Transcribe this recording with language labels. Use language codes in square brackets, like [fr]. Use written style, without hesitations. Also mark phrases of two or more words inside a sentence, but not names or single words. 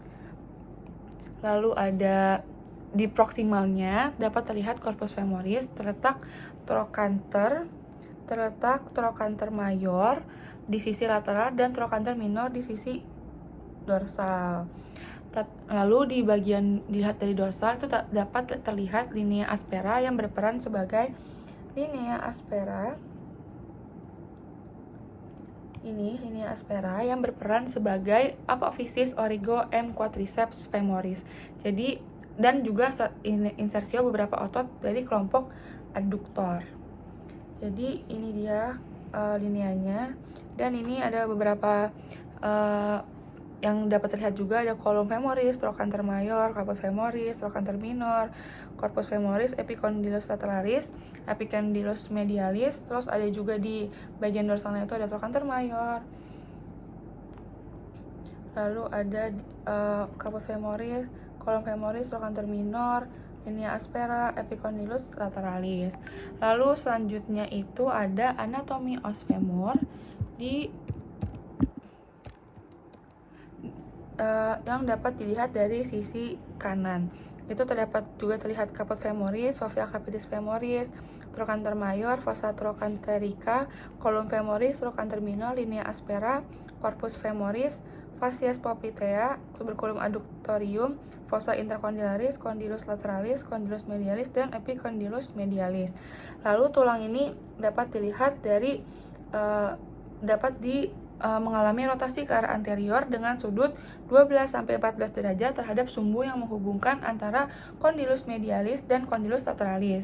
[id] Lalu ada di proximalnya dapat terlihat corpus femoris, terletak trochanter mayor di sisi lateral dan trochanter minor di sisi dorsal. Lalu di bagian dilihat dari dorsal itu dapat terlihat linea aspera yang berperan sebagai linea aspera yang berperan sebagai apophysis origo M quadriceps femoris. Jadi dan juga insersio beberapa otot dari kelompok adduktor. Jadi ini dia lineanya, dan ini ada beberapa yang dapat terlihat juga, ada kolom femoris, trochanter mayor, corpus femoris, trochanter minor, corpus femoris, epicondylus lateralis, epicondylus medialis. Terus ada juga di bagian dorsalnya itu ada trochanter mayor. Lalu ada corpus femoris, kolom femoris, trochanter minor, linea aspera, epicondylus lateralis. Lalu selanjutnya itu ada anatomi os femur yang dapat dilihat dari sisi kanan. Itu terlihat caput femoris, sofia capitis femoris, trochanter mayor, fossa trochanterica, column femoris, trochanter minor, linea aspera, corpus femoris, fascies poplitea, tuberculum adductorium, fossa intercondylaris, condylus lateralis, condylus medialis, dan epicondylus medialis. Lalu tulang ini dapat dilihat dari mengalami rotasi ke arah anterior dengan sudut 12-14 derajat terhadap sumbu yang menghubungkan antara condylus medialis dan condylus lateralis.